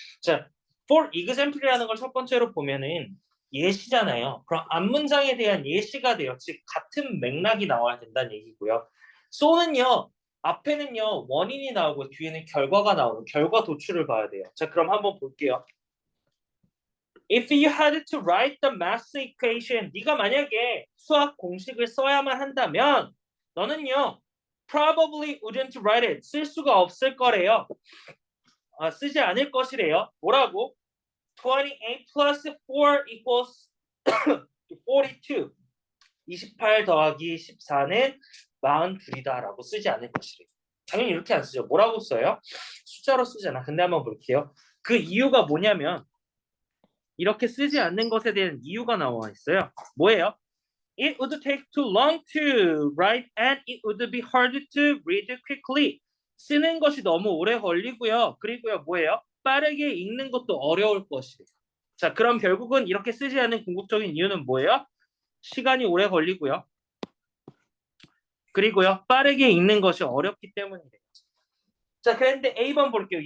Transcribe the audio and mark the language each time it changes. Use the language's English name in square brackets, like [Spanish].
[Korean] 자, [English] for example [Korean] 이라는 걸 첫 번째로 보면은 예시잖아요. 그럼 앞문장에 대한 예시가 돼요. 즉 같은 맥락이 나와야 된다는 얘기고요. so는요. 앞에는요. 원인이 나오고 뒤에는 결과가 나오는 결과 도출을 봐야 돼요. 자, 그럼 한번 볼게요. [English] If you had to write the math equation, [Korean] 네가 만약에 수학 공식을 써야만 한다면 너는요. [English] probably wouldn't write it. [Korean] 쓸 수가 없을 거래요. 쓰지 않을 것이래요. 뭐라고? [English] 28 plus 4 equals 42. [Korean] 28 더하기 14는 42이다 라고 쓰지 않을 것이래요. 당연히 이렇게 안 쓰죠. 뭐라고 써요? 숫자로 쓰잖아. 근데 한번 볼게요. 그 이유가 뭐냐면 이렇게 쓰지 않는 것에 대한 이유가 나와 있어요. 뭐예요? [English] It would take too long to write and it would be hard to read quickly. [Korean] 쓰는 것이 너무 오래 걸리고요. 그리고요, 뭐예요? 빠르게 읽는 것도 어려울 것이에요. 자, 그럼 결국은 이렇게 쓰지 않는 궁극적인 이유는 뭐예요? 시간이 오래 걸리고요. 그리고요, 빠르게 읽는 것이 어렵기 때문이래요. 자, 그런데 A번 볼게요.